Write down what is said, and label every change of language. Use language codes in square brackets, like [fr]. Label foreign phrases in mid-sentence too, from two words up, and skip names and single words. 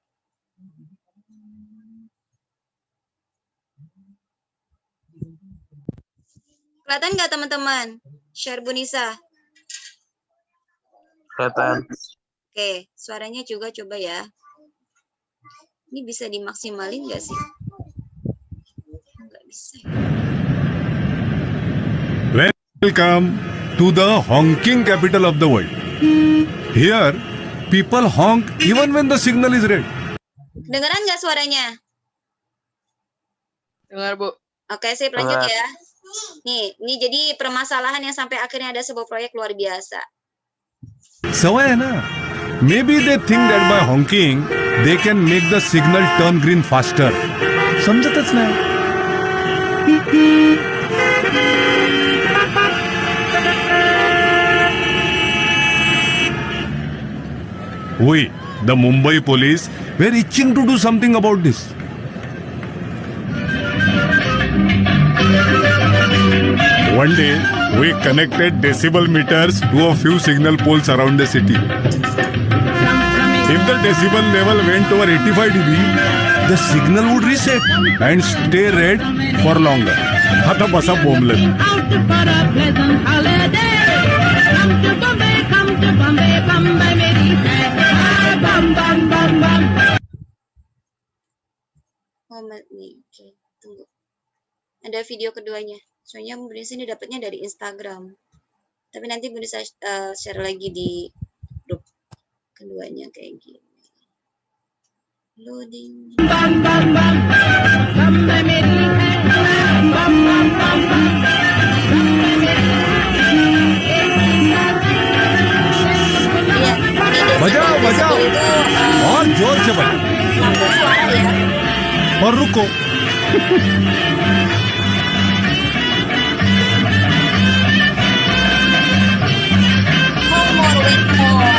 [id] Kelihatan nggak teman-teman? Share Bu Nisa. Kelihatan. Oke, suaranya juga coba ya. Ini bisa dimaksimalin nggak sih? Nggak bisa. [en] Welcome to the honking capital of the world. Here, people honk even when the signal is red. [id] Dengeran nggak suaranya? Dengar, Bu. Oke, saya lanjut ya. Nih, ini jadi permasalahan yang sampai akhirnya ada sebuah proyek luar biasa. [mr] सवय है ना? [en] Maybe they think that by honking they can make the signal turn green faster. [mr] समझतच नाही. [en] We, the Mumbai police, were itching to do something about this. One day, we connected decibel meters to a few signal poles around the city. If the decibel level went over 85 dB, the signal would reset and stay red for longer. [mr] आता बसा बोंबलत. [en] Out for a pleasant holiday. Come to Bombay, Bombay, [hi] मेरी है. Bam, bam, bam, bam. [id] Moment nih, oke, tunggu. Ada video keduanya. Soalnya Bu Nisa ini dapatnya dari Instagram. Tapi nanti Bu Nisa share lagi di grup keduanya kayak gini. Loading. Bam, bam, bam. Bombay, [hi] मेरी है. Bam, bam, bam, bam. Bombay, मेरी [id] Iya, ini [hi] बजाओ, बजाओ. [id] itu [hi] और जोर से बजाओ. [id] lampu suara ya. [hi] और रुको. [en] More, wait more.